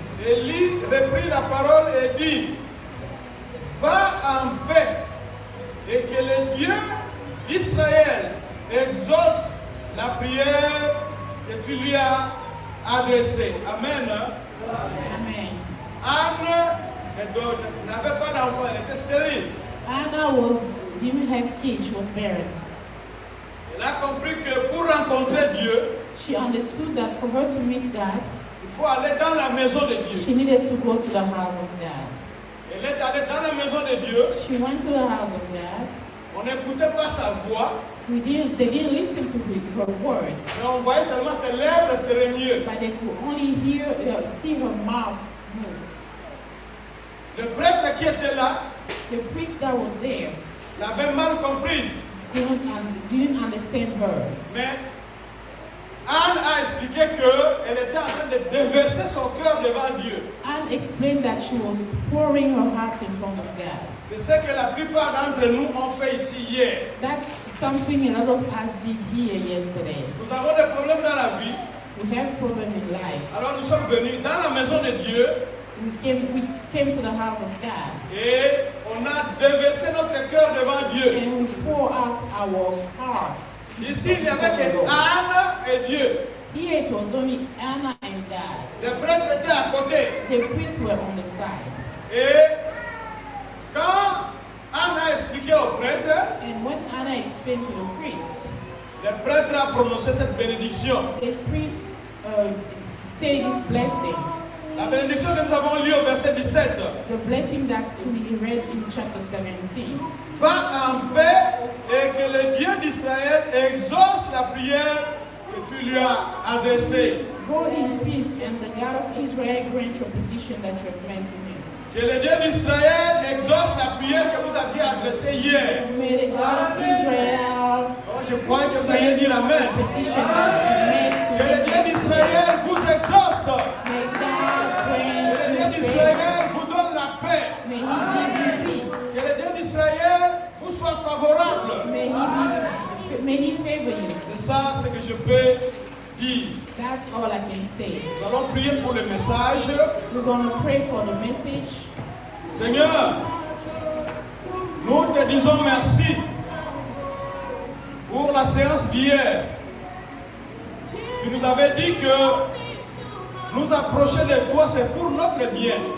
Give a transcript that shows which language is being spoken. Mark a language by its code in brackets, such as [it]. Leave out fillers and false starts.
[fr] Élie reprit la parole et dit, va en paix et que le Dieu d'Israël exauce la prière que tu lui as adressée. Amen. Amen. Anne n'avait pas d'enfant, elle était stérile. [en] Anna didn't have kids, she was barren. [fr] Elle a compris que pour rencontrer Dieu, [en] She understood that for her to meet God, [fr] il faut aller dans la maison de Dieu. [en] she needed to go to the house of God. [fr] Elle est allée dans la maison de Dieu. [en] She went to the house of God. [fr] On n'écoutait pas sa voix, [en] They didn't listen to her words, [fr] mais on voyait seulement ses lèvres se remuer. [en] but they could only see her mouth move. [fr] Le prêtre qui était là [en] The priest that was there [fr] l'avait mal comprise. [en] didn't understand her. [fr] Mais Anne a expliqué qu'elle était en train de déverser son cœur devant Dieu. [en] Anne explained that she was pouring her heart in front of God. [fr] C'est ce que la plupart d'entre nous ont fait ici hier. [en] That's something a lot of us did here yesterday. [fr] Nous avons des problèmes dans la vie. [en] We have problems in life. [fr] Alors nous sommes venus dans la maison de Dieu [en] We came to the house of God [fr] et on a déversé notre cœur devant Dieu. [en] and we pour out our hearts. [fr] Ici, il n'y avait que Anne et Dieu. [en] Here it was only Anna and God. [fr] Les prêtres étaient à côté. [en] The priests were on the side. [fr] Et quand Anne a expliqué au prêtre, [en] And when Anna explained to the priest, [fr] le prêtre a prononcé cette bénédiction. [en] the priest said this blessing. [fr] La bénédiction que nous avons lue au verset 17. [en] The blessing that we read in chapter 17. [fr] Va en paix et que le Dieu d'Israël exauce la prière que tu lui as adressée. [en] Go in peace, and the God of Israel grant your petition that you have meant to him. [fr] Que le Dieu d'Israël exauce la prière que vous aviez adressée hier. [en] May the God of Israel [fr] Oh, je crois que vous allez [en] grant [fr] dire Amen. [en] your petition that you made [fr] Que le [en] to [fr] Dieu [en] him. [fr] d'Israël vous exauce. [en] May God [fr] Que le [en] grant [fr] Dieu [en] you favor. [fr] d'Israël vous donne la paix. [en] May he give you peace. [fr] Que le Dieu d'Israël vous soit favorable. [en] May he favor you. [fr] C'est ça ce que je peux dire. [en] That's all I can say. [fr] Nous allons prier pour le message. [en] We're going to pray for the message. [fr] Seigneur, nous te disons merci pour la séance d'hier. Tu nous avais dit que nous approcher de toi, c'est pour notre bien.